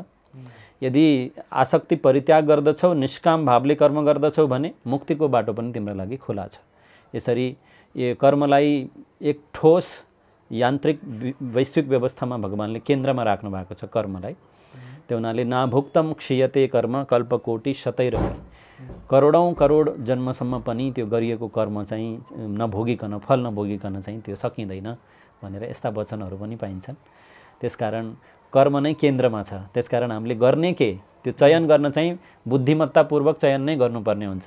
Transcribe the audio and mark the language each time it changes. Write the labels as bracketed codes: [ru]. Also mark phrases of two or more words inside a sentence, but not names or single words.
[ne] यदि आसक्ति परित्याग गर्दछौ, निष्काम भावले कर्म गर्दछौ भने मुक्तिको बाटो पनि तिम्रो लागि खुला छ। यसरी यो कर्मलाई एक ठोस यान्त्रिक वैश्विक व्यवस्थामा भगवान्ले केन्द्रमा राख्नु भएको छ कर्मलाई। त्यो हुनाले [sa] नाभुक्तम क्षीयते कर्म कल्पकोटि शतैरपि, [ne] करोडौँ करोड जन्मसम्म पनि त्यो गरिएको कर्म चाहिँ नभोगिकन, फल नभोगिकन चाहिँ त्यो सकिँदैन भनेर यस्ता वचनहरू पनि पाइन्छन्। त्यसकारण कर्म नै केन्द्रमा छ। त्यसकारण हामीले गर्ने के, त्यो चयन गर्न चाहिँ बुद्धिमत्तापूर्वक चयन नै गर्नुपर्ने हुन्छ।